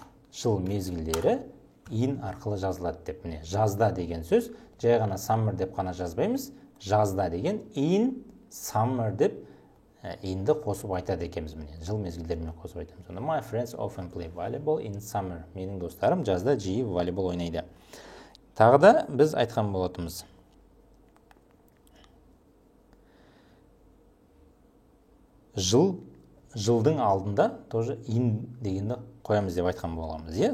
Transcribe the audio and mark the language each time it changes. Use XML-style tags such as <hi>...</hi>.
<kk>Жыл мезгілдері in арқылы жазылады деп. Міне, жазда деген сөз, жай ғана summer деп қана жазбаймыз. Жазда деген</kk> <en>in summer</en> <kk>деп inді қосып айтады екенбіз. Міне, жыл мезгілдерімен қосып айтамыз. Сонда</kk> <en>my friends often play volleyball in summer.</en> <kk>Менің достарым жазда жиі волейбол ойнайды. Тағы да біз айтқан болатынбыз. Жылдың алдында тоже in дегенді қоямыз деп айтқан боламыз, иә?</kk>